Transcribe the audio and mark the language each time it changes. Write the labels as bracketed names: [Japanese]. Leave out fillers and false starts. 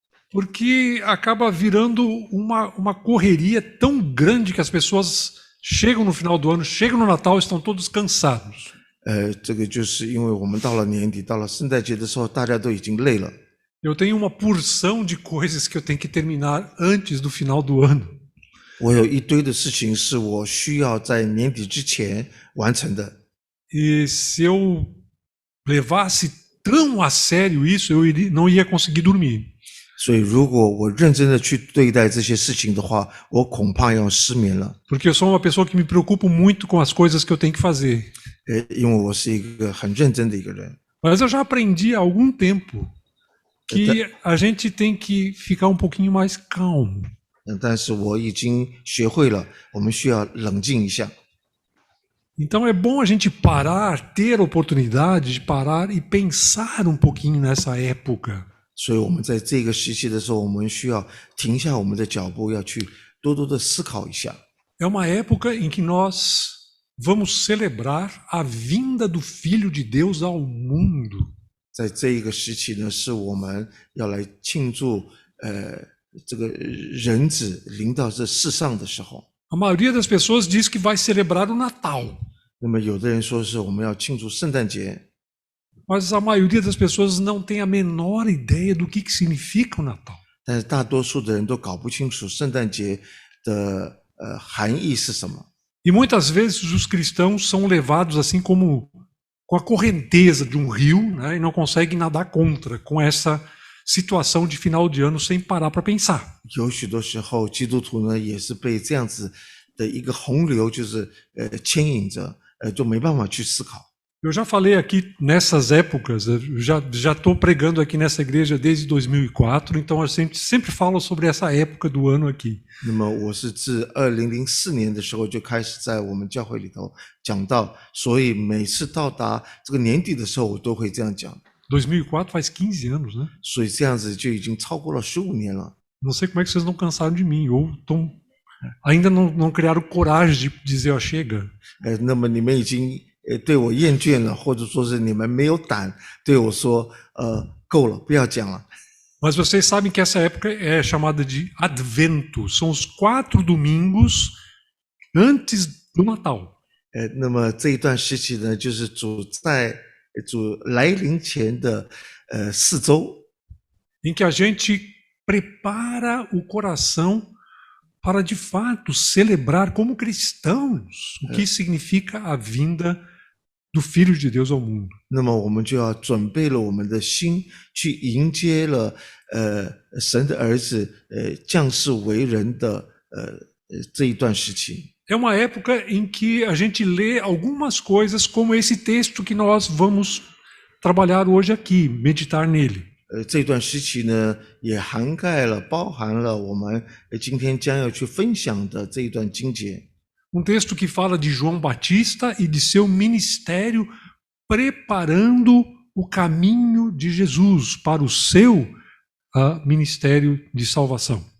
[Portuguese] Porque acaba virando uma correria tão grande que as pessoas chegam no final do ano, chegam no Natal e estão todos cansados. [Chinese] 这个就是因为我们到了年底，到了圣诞节的时候，大家都已经累了。 [Portuguese] Eu tenho uma porção de coisas que eu tenho que terminar antes do final do ano. [Chinese] 我有一堆的事情是我需要在年底之前完成的。 [Portuguese] E se eu levasse tão a sério isso, não ia conseguir dormir. [Chinese] 所以，如果我认真的去对待这些事情的话，我恐怕要失眠了。 [Portuguese] Porque eu sou uma pessoa que me preocupo muito com as coisas que eu tenho que fazer. [Chinese] 因为我是一个很认真的一个人。 [Portuguese] Mas eu já aprendi há algum tempo que a gente tem que ficar um pouquinho mais calmo. [Chinese] 但是我已经学会了，我们需要冷静一下。 [Portuguese] Então é bom a gente parar, ter a oportunidade de parar e pensar um pouquinho nessa época. [Chinese] 所以我们在这个时期的时候，我们需要停下我们的脚步，要去多多的思考一下。 [Portuguese] É uma época em que nós vamos celebrar a vinda do Filho de Deus ao mundo. [Chinese] 在这一个时期呢，是我们要来庆祝这个人子临到这世上的时候。 [Portuguese] A maioria das pessoas diz que vai celebrar o Natal, [Chinese] 那么有的人说是我们要庆祝圣诞节， [Portuguese] mas a maioria das pessoas não tem a menor ideia do que significa o Natal. [Chinese] 但是大多数的人都搞不清楚圣诞节的含义是什么。 [Portuguese] E muitas vezes os cristãos são levados assim como com a correnteza de um rio, né, e não conseguem nadar contra com essa situação de final de ano sem parar para pensar. [Chinese] 有许多时候，基督徒呢也是被这样子的一个洪流，就是牵引着，就没办法去思考。 [Portuguese] Eu já falei aqui nessas épocas, eu já estou pregando aqui nessa igreja desde 2004, então eu sempre falo sobre essa época do ano aqui. [Chinese] 那么我是自2004年的时候就开始在我们教会里头讲到，所以每次到达这个年底的时候，我都会这样讲。 [Portuguese] 2004 faz 15 anos, né? [Chinese] 所以这样子就已经超过了15年了。 [Portuguese] Não sei como é que vocês não cansaram de mim, ou ainda não criaram coragem de dizer, ó, chega. [Chinese] 那么你们已经对我厌倦了，或者说是你们没有胆对我说，够了，不要讲了。 [Portuguese] Mas vocês sabem que essa época é chamada de Advento, são os 4 domingos antes do Natal. [Chinese] 那么这一段时期呢，就是主来临前的4周， [Portuguese] em que a gente prepara o coração para de fato celebrar como cristãos o que significa a vinda do Filho de Deus ao mundo. [Chinese] 那么我们就要准备了我们的心，去迎接了神的儿子降世为人的这一段时期。 [Portuguese] É uma época em que a gente lê algumas coisas como esse texto que nós vamos trabalhar hoje aqui, meditar nele. [Chinese] 这段时期呢，也涵盖了、包含了我们今天将要去分享的这一段经节。 [Portuguese] texto que fala de João Batista e de seu ministério preparando o caminho de Jesus para o seu ministério de salvação.